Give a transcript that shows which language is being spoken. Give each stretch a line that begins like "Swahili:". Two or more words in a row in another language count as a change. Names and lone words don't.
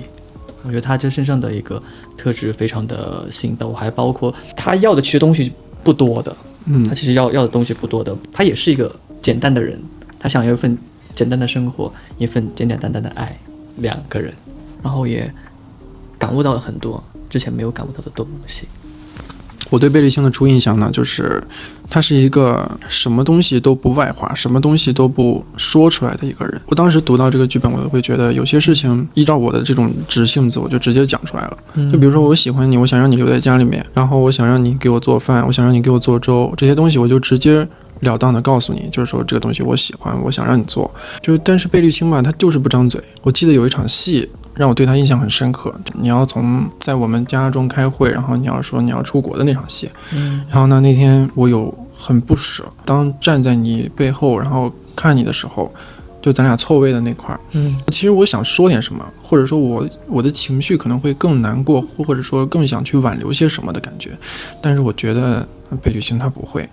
Chinese: 我覺得他這身上的一個特質非常的吸引到我，還包括他要的其實東西不多的，他其實要的東西不多的，他也是一個簡單的人，他想要一份簡單的生活，一份簡簡單單的愛，2個人，然後也感悟到了很多， 之前沒有感悟到的東西。我對貝利青的初印象呢，就是他是一個什麼東西都不外化，什麼東西都不說出來的一個人。我當時讀到這個劇本，我會覺得有些事情依照我的這種直性子，我就直接講出來了。就比如說我喜歡你，我想讓你留在家裡面，然後我想讓你給我做飯，我想讓你給我做粥，這些東西我就直接了當的告訴你，就是說這個東西我喜歡，我想讓你做。但是貝利青吧，他就是不張嘴。我記得有一場戲讓我对他印象很深刻，你要在我們家中開會，然後你要說你要出國的那场戏。然後呢，那天我有很不捨，當站在你背後然後看你的時候，就咱俩錯位的那塊，其實我想說點什麼，或者说我的情緒可能会更難過，或者說更想去挽留些什麼的感覺，但是我觉得贝利青他不会。